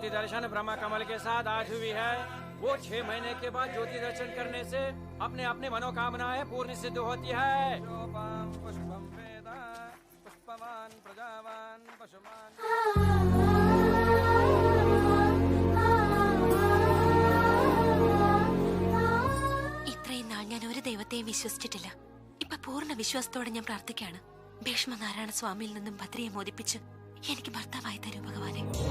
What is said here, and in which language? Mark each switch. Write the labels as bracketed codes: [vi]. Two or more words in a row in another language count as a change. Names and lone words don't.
[hi] सेलिब्रेशन ब्रह्मा कमल के साथ आज हुई है, वो 6 महीने के बाद ज्योति दर्शन करने से अपने अपने मनोकामनाएं पूर्ण सिद्ध होती है। [ml] ഇത്രയും നാൾ ഞാൻ ഒരു ദൈവത്തെയും വിശ്വസിച്ചിട്ടില്ല. ഇപ്പൊ പൂർണ്ണ വിശ്വാസത്തോടെ ഞാൻ പ്രാർത്ഥിക്കുകയാണ്. ഭീഷ്മനാരായണ സ്വാമിയിൽ നിന്നും ഭദ്രയെ മോദിപ്പിച്ച് എനിക്ക് ഭർത്താവായി തരൂ ഭഗവാനെ.